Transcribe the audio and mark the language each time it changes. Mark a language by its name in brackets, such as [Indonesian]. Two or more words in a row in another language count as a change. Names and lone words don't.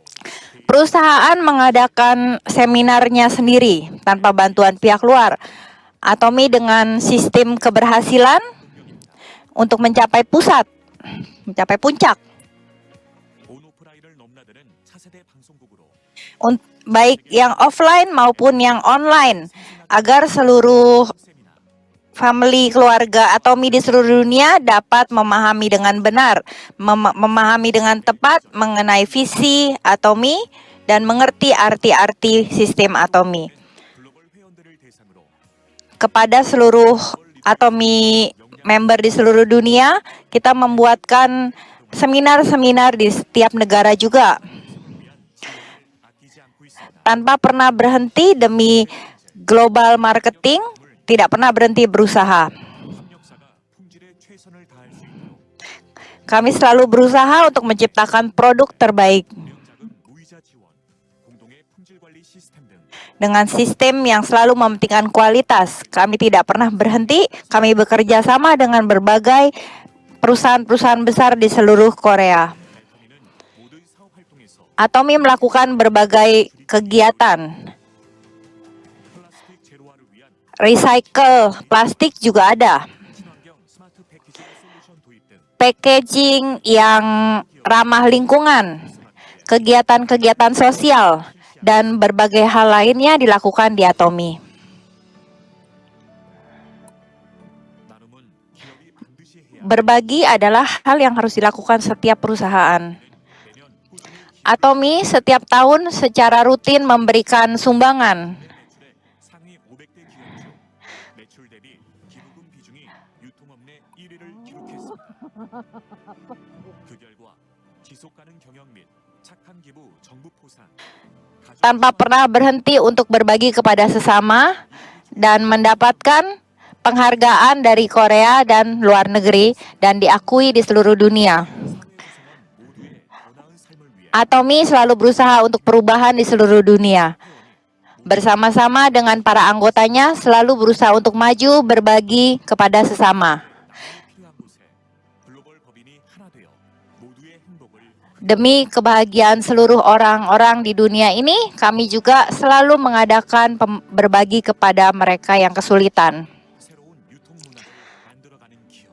[Indonesian] Perusahaan mengadakan seminarnya sendiri tanpa bantuan pihak luar. Atomi dengan sistem keberhasilan untuk mencapai pusat, mencapai puncak. [Korean] 온오프라인을 넘나드는 차세대 방송국으로 [Indonesian] Baik yang offline maupun yang online, agar seluruh [Korean] 세미나 [Indonesian] family keluarga Atomi di seluruh dunia dapat memahami dengan benar, memahami dengan tepat mengenai visi Atomi dan mengerti arti-arti sistem Atomi. [Korean] 글로벌 회원들을 대상으로 [Indonesian] Kepada seluruh Atomi member di seluruh dunia, kita membuatkan seminar-seminar di setiap negara juga, [Korean] 아끼지 않고 있습니다. [Indonesian] tanpa pernah berhenti demi [English] global marketing, [Indonesian] tidak pernah berhenti berusaha. [Korean] 협력사가 품질에 최선을 다할 수 있도록 [Indonesian] Kami selalu berusaha untuk menciptakan produk terbaik [Korean] 무형자금 무이자 지원, 공동의 품질 관리 시스템 등 [Indonesian] dengan sistem yang selalu mementingkan kualitas. Kami tidak pernah berhenti, kami bekerja sama dengan berbagai perusahaan-perusahaan besar di seluruh Korea. [Korean] 애터미는 모든 사업 활동에서 [Indonesian] Atomi melakukan berbagai kegiatan. [Korean] 플라스틱 제로화를 위한 [Indonesian] Recycle plastik juga ada. [Korean] 친환경 스마트 패키징 솔루션 도입 등 [Indonesian] Packaging yang ramah lingkungan, kegiatan-kegiatan sosial, dan berbagai hal lainnya dilakukan di Atomi. [Korean] 나눔은 기업이 반드시 해야 [Indonesian] Berbagi adalah hal yang harus dilakukan setiap perusahaan. [Korean] 매년 꾸준히 [Indonesian] Atomi setiap tahun secara rutin memberikan sumbangan. [Korean] 매출의 상위 500대 기업 중 매출 대비 기부금 비중이 유통업 내 1위를 기록했습니다. 그 결과 지속 가능 경영 및 착한 기부 정부 포상 [Indonesian] Tanpa pernah berhenti untuk berbagi kepada sesama dan mendapatkan penghargaan dari Korea dan luar negeri dan diakui di seluruh dunia. [Korean] 모두의 더 나은 삶을 위해 [Indonesian] Atomi selalu berusaha untuk perubahan di seluruh dunia. Bersama-sama dengan para anggotanya selalu berusaha untuk maju berbagi kepada sesama. [Korean] 필요한 곳에 글로벌 법인이 하나 되어 모두의 행복을 [Indonesian] Demi kebahagiaan seluruh orang-orang di dunia ini, kami juga selalu mengadakan berbagi kepada mereka yang kesulitan. [Korean] 새로운 유통 문화를 만들어가는 기업